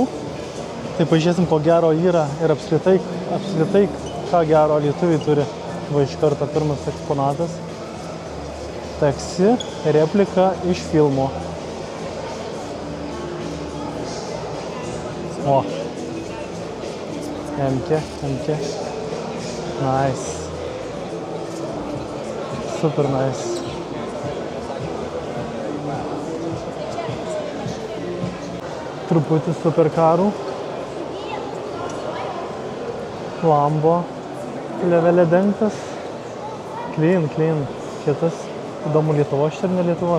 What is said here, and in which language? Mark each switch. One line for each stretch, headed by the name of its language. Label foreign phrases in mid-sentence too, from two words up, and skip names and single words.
Lithuanian: Tai pažiūrėsim, ko gero yra ir apskritai, ką gero lietuviai turi. Va iš karto pirmas eksponatas. Taksi, replika iš filmo. O. MK. Nice.
English: Super nice.
Lithuanian: Truputį superkarų. Lambo levelė dengtas. Clean. Kitas. Įdomu, Lietuvos čia ar ne Lietuvos?